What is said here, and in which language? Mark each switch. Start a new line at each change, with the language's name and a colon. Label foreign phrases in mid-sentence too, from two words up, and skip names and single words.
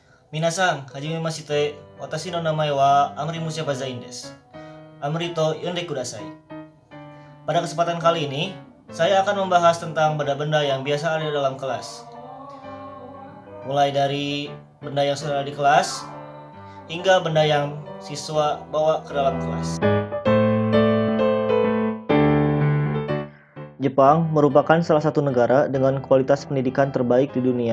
Japanese: 皆さん、はじめまして。私の名前はAmri Musyabazainです. Amriと呼んでください.
Indonesian: Pada kesempatan kali ini, saya akan membahas tentang benda-benda yang biasa ada dalam kelas. Mulai dari benda yang sudah ada di kelas, hingga benda yang siswa bawa ke dalam kelas. Jepang merupakan salah satu negara dengan kualitas pendidikan terbaik di dunia.